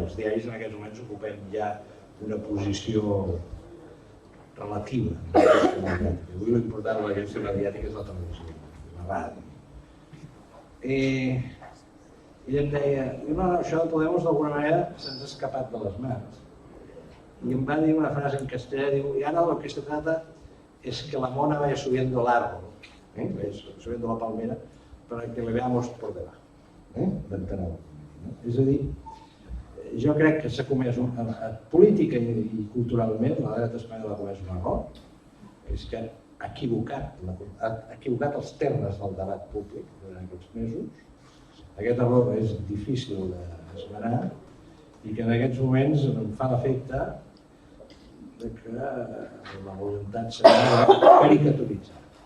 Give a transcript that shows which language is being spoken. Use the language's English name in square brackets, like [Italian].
[Catalan] Els diaris en aquests moments ocupem ja una posició relativa en la indústria mediàtica. Avui l'important de la indústria mediàtica és la televisió, la ràdio. Ell em deia, no, això de Podemos d'alguna manera se'ns ha escapat de les mans. Y em va dir una frase en castellà, diu, [Spanish] y ahora lo que se trata es que la mona vaya subiendo el árbol, subiendo la palmera, para que le veamos por debajo, [Catalan] d'enteneu. És a dir, jo crec que s'ha comès, política i culturalment, la dreta espanyola ha comès un error, és que ha equivocat els termes del debat públic durant aquests mesos. Aquest error és difícil d'esmenar i que en aquests moments em fa l'efecte que la voluntat serà caricaturitzar.